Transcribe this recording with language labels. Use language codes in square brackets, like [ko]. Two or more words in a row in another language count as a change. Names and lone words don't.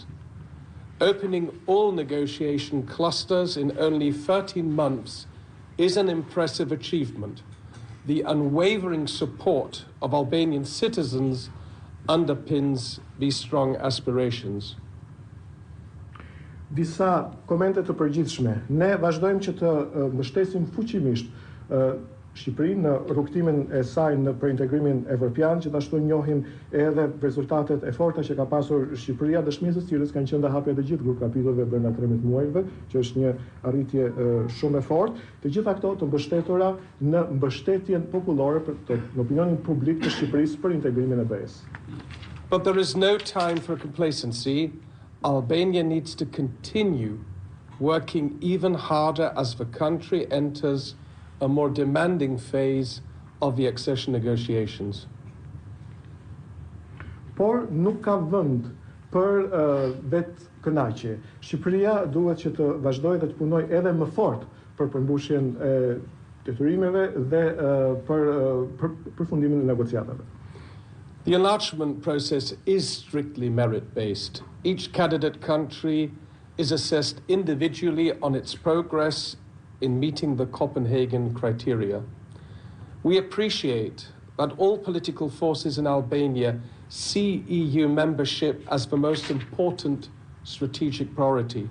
[en] Opening all negotiation clusters in only 13 months is an impressive achievement. The unwavering support of Albanian citizens underpins these strong aspirations. [sq] Disa komente të përgjithshme. Ne vazhdojmë që të mbështesim fuqimisht Shqipërinë në rrugtimin e saj në përintegrimin evropian, që ashtu njohim edhe rezultatet e forta që ka pasur Shqipëria, dëshmisë së cilës kanë qenë dhe hapja të gjithë grup kapitujve brenda 13 muajve, që është një arritje shumë e fortë. Të gjitha këto të mbështetura në mbështetjen popullore në opinionin publik të Shqipërisë për integrimin e BE-s. [en] But there is no time for complacency. Albania needs to continue working even harder as the country enters a more demanding phase of the accession negotiations. [sq] Por nuk ka vend për vetë kënaqje. Shqipëria duhet që të vazhdojë dhe të punojë edhe më fort për përmbushjen e detyrimeve dhe për përfundimin e negociatave. [en] The enlargement process is strictly merit-based. Each candidate country is assessed individually on its progress in meeting the Copenhagen criteria. We appreciate that all political forces in Albania see EU membership as the most important strategic priority.